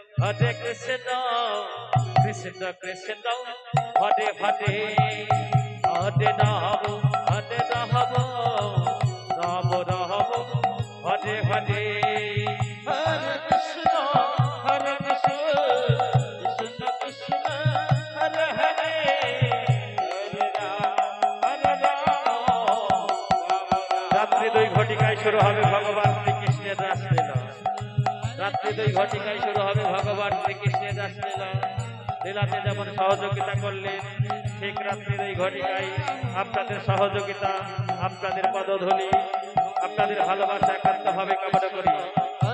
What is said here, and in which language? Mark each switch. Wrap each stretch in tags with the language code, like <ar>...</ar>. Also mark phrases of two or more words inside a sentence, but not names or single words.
<sa>कृष्ण कृष्ण हरे हरे हरे राम राम राम हरे हरे हरे कृष्ण कृष्ण कृष्ण हरे हरे हरे राम</sa> <bn>রাত্রি দুই ঘটিকায় শুরু হবে ভগবান শ্রীকৃষ্ণের রাসলীলা। রাত্রি দুই ঘটিকায় শুরু হবে ভগবান শ্রীকৃষ্ণের রাসলীলা। লীলাতে যেমন সহযোগিতা করলেন, ঠিক রাত্রি দুই ঘটিকায় আপনাদের সহযোগিতা, আপনাদের পদধূলি, আপনাদের ভালোবাসা একান্তভাবে কামনা করি।</bn>